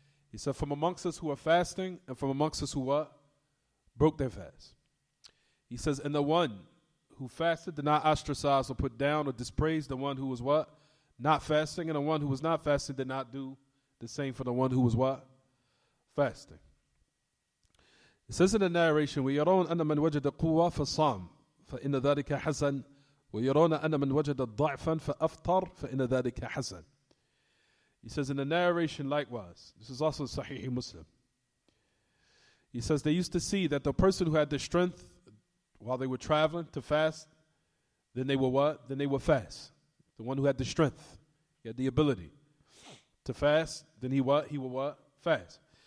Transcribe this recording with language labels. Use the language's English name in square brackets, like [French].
[English] He said, from amongst us who are fasting and from amongst us who broke their fast. He says, and the one who fasted did not ostracize or put down or dispraise the one who was what? Not fasting. And the one who was not fasting did not do the same for the one who was what? Fasting. It says in the narration, [Arabic] وَيَرَوْنَ أَنَّ مَنْ وَجَدَ قُوَّةً فَصَامَ فَإِنَّ ذَلِكَ حَسَنٌ وَيَرَوْنَ أَنَّ مَنْ وَجَدَ ضَعْفًا فَأَفْطَرَ فَإِنَّ ذَلِكَ حَسَنٌ. [English] He says in the narration likewise, this is also Sahih Muslim. He says they used to see that the person who had the strength while they were traveling to fast, then they were what? Then they would fast. The one who had the strength, he had the ability to fast, then he what? He would what? Fast.